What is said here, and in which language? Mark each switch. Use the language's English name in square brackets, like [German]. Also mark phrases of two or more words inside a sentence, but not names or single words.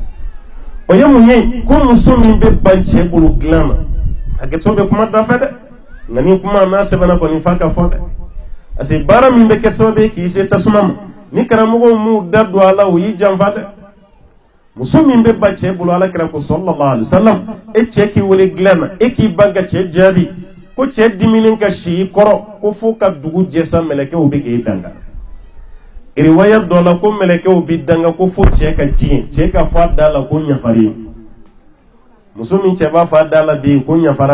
[Bambara] o ye mun ye ko muso min bɛ ban cɛ bolo dilan na hakɛto bɛ kuma da fɛ dɛ nka ni kuma n'a sɛbɛnna kɔni f'a ka fɔ dɛ [French] parce que [Bambara] baara min bɛ kɛ sababu ye k'i se tasuma ma ni karamɔgɔw m'u da don a la o y'i janfa dɛ muso min bɛ ban cɛ bolo alakira ko [Arabic] صلى الله عليه وسلم [Bambara] e cɛ k'i wele dilan na e k'i ban ka cɛ jaabi ko cɛ diminen ka si i kɔrɔ ko fo ka dugu jɛ sa mɛlɛkɛw bɛ k'e danga riwaya dɔ la ko mɛlɛkɛw bɛ danga ko fo cɛ ka diɲɛ cɛ ka fɔ a da la ko ɲafari muso min cɛ b'a fɔ a da la bi ko ɲafara